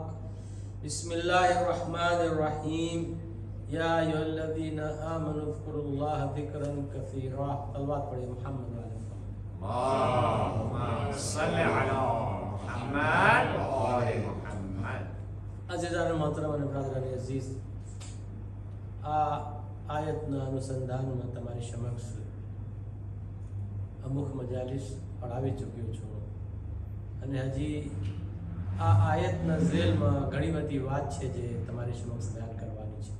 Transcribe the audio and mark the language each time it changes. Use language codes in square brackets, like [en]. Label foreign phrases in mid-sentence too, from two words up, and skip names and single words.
[ar] بسم الله الرحمن الرحيم. يا أيها الذين آمنوا اذكروا الله ذكرا كثيرا. [ur] صلوات پڑھیں محمد علیہ وسلم. [ar] اللهم صل على محمد وآل محمد. [ur] عزیزان محترم [gu] અને [ur] برادران عزیز، [gu] આયતના અનુસંધાનમાં તમારી સમક્ષ અમુક મજાલિસ પઢાવી ચૂક્યો છું અને હજી આ આયતના ઝેલમાં ઘણી બધી વાત છે જે તમારી સમક્ષ બયાન કરવાની છે.